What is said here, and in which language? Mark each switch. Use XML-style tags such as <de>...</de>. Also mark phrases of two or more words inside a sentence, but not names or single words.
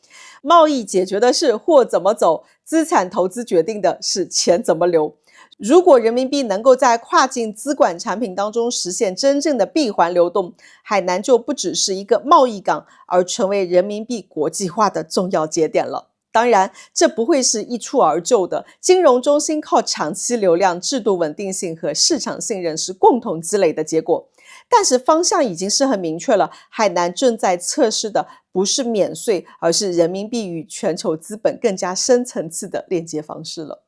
<zh>貿易解決的是貨怎麼走，資產投資決定的是錢怎麼流。如果人民幣能夠在跨境資管產品當中實現真正的閉環流動，海南就不只是一個貿易港，而成為人民幣國際化的重要節點了。當然，這不會是一蹴而就的。金融中心靠長期流量、制度穩定性和市場信任是共同積累的結果。但是方向已經是很明確了，海南正在測試的不是免稅，而是人民幣與全球資本更加深層次的鏈接方式了。</zh>